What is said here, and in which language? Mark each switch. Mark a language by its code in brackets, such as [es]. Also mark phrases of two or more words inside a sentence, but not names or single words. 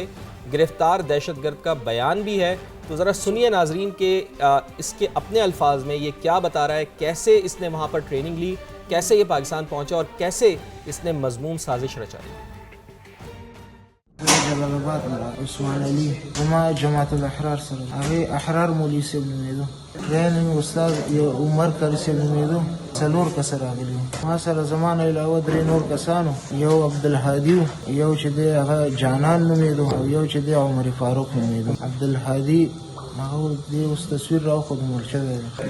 [ur] گرفتار دہشت گرد کا بیان بھی ہے, تو ذرا سنیے ناظرین کہ اس کے اپنے الفاظ میں یہ کیا بتا رہا ہے, کیسے اس نے وہاں پر ٹریننگ لی, کیسے یہ پاکستان پہنچا اور کیسے اس نے مضموم سازش رچائی. [ps] جلال آباد عثمان علی وما جماعت الاحرار سره هغه احرار مولوی صاحب نومېدو, ټریننګ استاد یو عمر کاری صاحب نومېدو. څلور کس راغلي ما سره زمانه علاوه 3 نور کسانو, یو عبدالهادي یو چې دی هغه جانان نومېدو او یو چې دی عمر فاروق نومېدو. عبدالهادي هغه دی اوس تصویر راوښود مړ شوی دی.